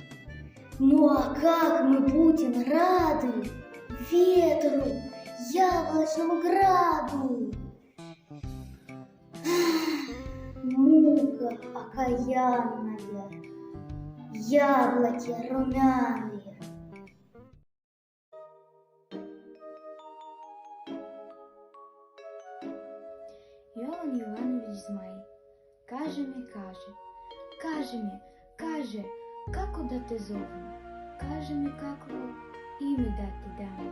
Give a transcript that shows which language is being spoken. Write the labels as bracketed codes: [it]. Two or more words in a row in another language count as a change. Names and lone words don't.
[ru] Ну а как мы будем рады ветру, яблочному граду! Мука окаянная, яблоки румяные. [sr] Jovan Jovanović Zmaj kaže mi, kako da te zovem, kaže mi kakvo ime da ti dam.